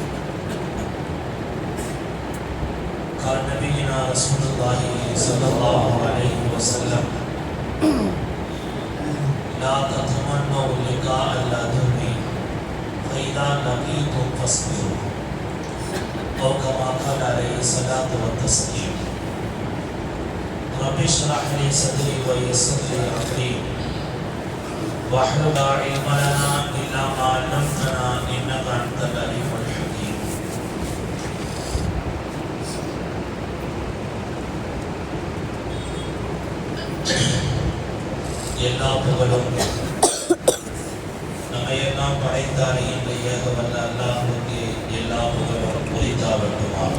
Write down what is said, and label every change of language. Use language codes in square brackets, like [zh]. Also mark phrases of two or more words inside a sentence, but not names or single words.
[ar] قال نبينا رسول الله صلى الله عليه وسلم لا تتمنوا لقاء العدو فإذا لقيتم فاصبروا أو كما قال عليه الصلاة والتسليم. رب اشرح لي صدري ويسر لي أمري واحلل علم لنا إلا ما علمتنا إنك أنت العليم الحكيم. [ta] எல்லா புகழும் நம்மையெல்லாம் படைத்தாரே என்ற ஏகவல்ல அல்லாஹ்வுக்கு எல்லா புகழும் உரித்தாகட்டுமாக.